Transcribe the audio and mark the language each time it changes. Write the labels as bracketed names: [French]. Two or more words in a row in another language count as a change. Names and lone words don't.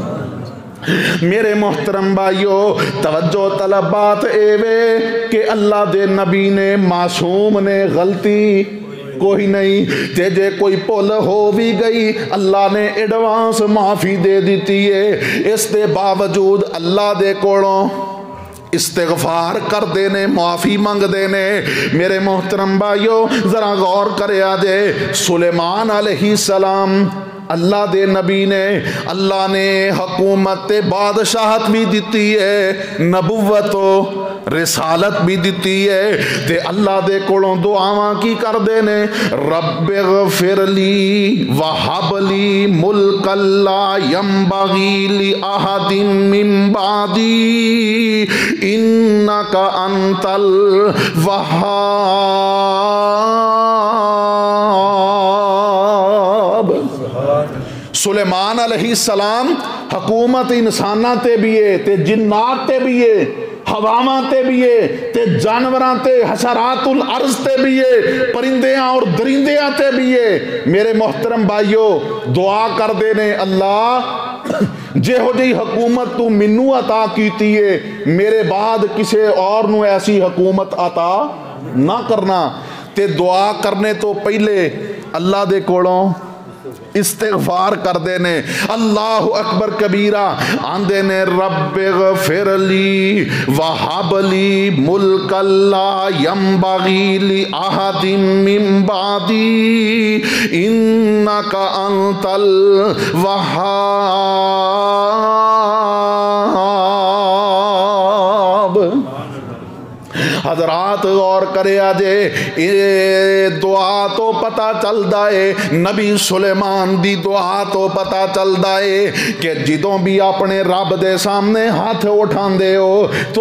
[Punjabi] میرے محترم بھائیو، توجہ طلب بات ایوے کہ اللہ دے نبی نے معصوم نے غلطی کوئی نہیں، تے جے کوئی پل ہو بھی گئی اللہ نے ایڈوانس معافی دے دیتی ہے، اس دے باوجود اللہ دے کولوں استغفار کر دینے، معافی مانگ دینے۔ میرے محترم بھائیو ذرا غور کریا جے، سلیمان [Arabic] علیہ السلام [Punjabi] اللہ دے نبی نے، اللہ نے حکومت بادشاہت بھی دیتی ہے، نبوت و رسالت بھی دیتی ہے، تے اللہ دے کولوں دعاواں کی کر دینے [Arabic] رب اغفر لی وہب لی ملک لا ینبغی لأحد من بعدی انک انت الوہاب۔ [Punjabi] سلیمان [Arabic] علیہ السلام [Punjabi] حکومت انساناں تے بھی ہے تے جنات تے بھی ہے، ہواواں تے بھی ہے تے جانوراں تے حشرات الارض تے بھی ہے، پرندیاں اور درندیاں تے بھی ہے۔ میرے محترم بھائیو دعا کر دینے اللہ جے ہو جی حکومت تو منو عطا کیتی ہے، میرے بعد کسے اور نو ایسی حکومت عطا نہ کرنا۔ تے دعا کرنے تو پہلے اللہ دے کولوں استغفار کر دینے، [Arabic] اللہ اکبر کبیرہ [Punjabi] آندے نے [Arabic] رب اغفر لی وہب لی ملک لا ینبغی لأحد من بعدی انک انت الوہاب۔ [Punjabi] حضرات غور کرے آجے، یہ دعا تو پتا چل دائے، نبی سلیمان دی دعا تو پتا چل دائے کہ جدوں بھی اپنے رب دے سامنے ہاتھ اٹھان دے ہو، تو